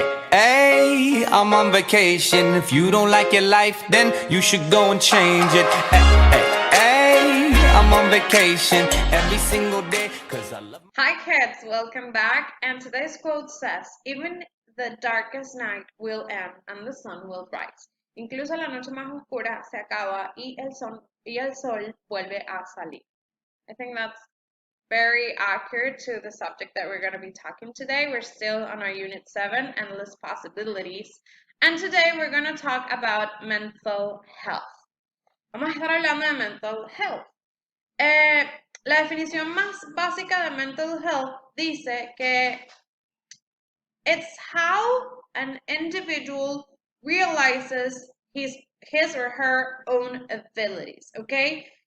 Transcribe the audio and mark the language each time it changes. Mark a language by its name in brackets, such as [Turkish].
[English] Hey, I'm on vacation. If you don't like your life, then you should go and change it. Hey, I'm on vacation every single day, cause I love. Hi kids, welcome back. And today's quote says, even the darkest night will end and the sun will rise. [Spanish] Incluso la noche más oscura se acaba y el sol vuelve a salir. [English] I think that's very accurate to the subject that we're going to be talking today. We're still on our Unit 7, Endless Possibilities. And today we're going to talk about mental health. [Spanish] Vamos a estar hablando de mental health. La definición más básica de mental health dice que [English] it's how an individual realizes his or her own abilities, okay?